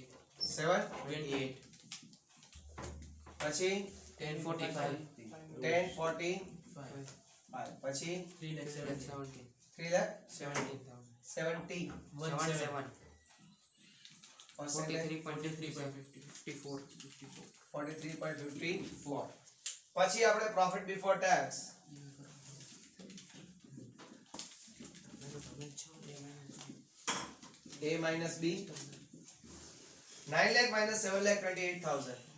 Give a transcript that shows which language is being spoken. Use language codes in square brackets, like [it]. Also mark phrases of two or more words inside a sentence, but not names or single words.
[gu] 728 પછી 1045 1045 5 પછી 3 lakh 70 3 lakh 70 17 [en] percentage 43.54 [gu] પછી આપણે [en] profit before tax A minus B 9 lakh minus 7 lakh 28,000